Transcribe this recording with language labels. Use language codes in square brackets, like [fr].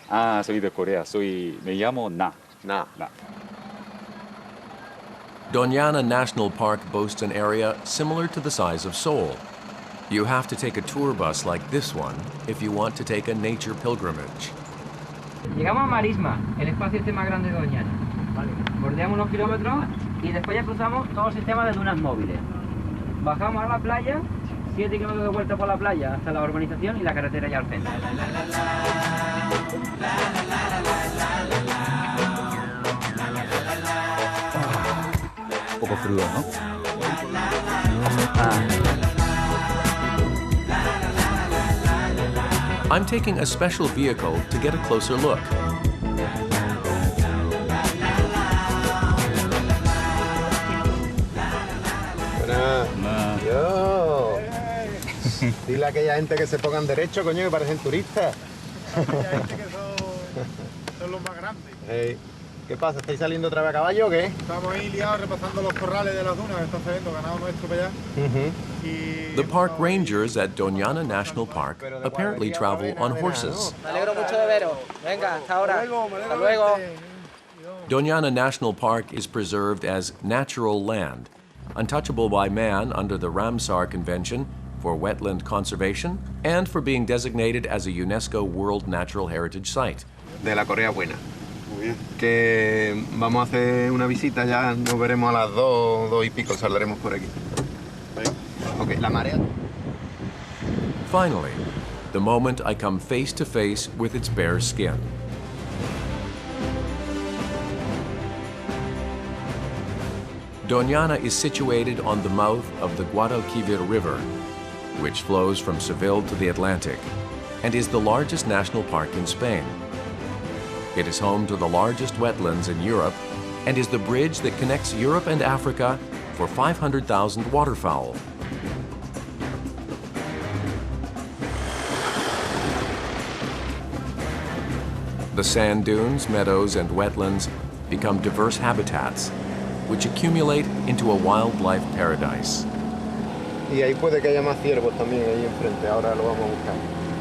[es] Ah, soy de Corea. Me llamo Na. Na. [en] Doñana National Park boasts an area similar to the size of Seoul. You have to take a tour bus like this one if you want to take a nature pilgrimage. [es] Llegamos a Marisma, el espacio este más grande de Doñana. Vale. Bordeamos unos kilómetros y después ya cruzamos todo el sistema de dunas móviles. Bajamos a la playa, 7 kilómetros de vuelta por la playa hasta la urbanización y la carretera ya al centro. Un poco frío, ¿no? [en] I'm taking a special vehicle to get a closer look. [es] Buenas. Yo. Dile a aquella gente que se pongan derecho, coño, que parecen turistas. Aquella gente que son los más grandes. Hey. ¿Qué pasa? ¿Estáis saliendo otra vez a caballo o qué? Estamos ahí liados repasando los corrales de las dunas que está saliendo ganado nuestro para allá. [en] The park rangers at Doñana National Park apparently travel on horses. [es] Me alegro mucho de veros. Venga, hasta ahora. Hasta luego. [en] Doñana National Park is preserved as natural land, untouchable by man under the Ramsar Convention for wetland conservation and for being designated as a UNESCO World Natural Heritage Site. [es] De la Corea Buena. Muy bien. Que vamos a hacer una visita, ya nos veremos a las 2 y pico, saldremos por aquí. Ok, la marea. [en] Finally, the moment I come face to face with its bare skin. Doñana is situated on the mouth of the Guadalquivir River, which flows from Seville to the Atlantic, and is the largest national park in Spain. It is home to the largest wetlands in Europe and is the bridge that connects Europe and Africa for 500,000 waterfowl. The sand dunes, meadows, and wetlands become diverse habitats, which accumulate into a wildlife paradise. [es] Y ahí puede que haya más ciervos también ahí enfrente, ahora lo vamos a buscar.